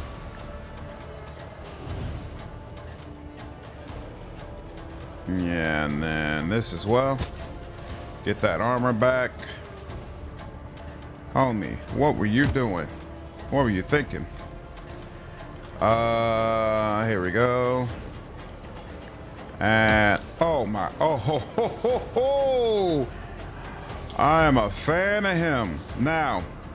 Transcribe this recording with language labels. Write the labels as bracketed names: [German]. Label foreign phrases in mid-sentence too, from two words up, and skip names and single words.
[English] Yeah, and then this as well. Get that armor back. Homie, what were you doing? What were you thinking? Here we go. And oh my, oh ho ho ho ho! I am a fan of him. Now,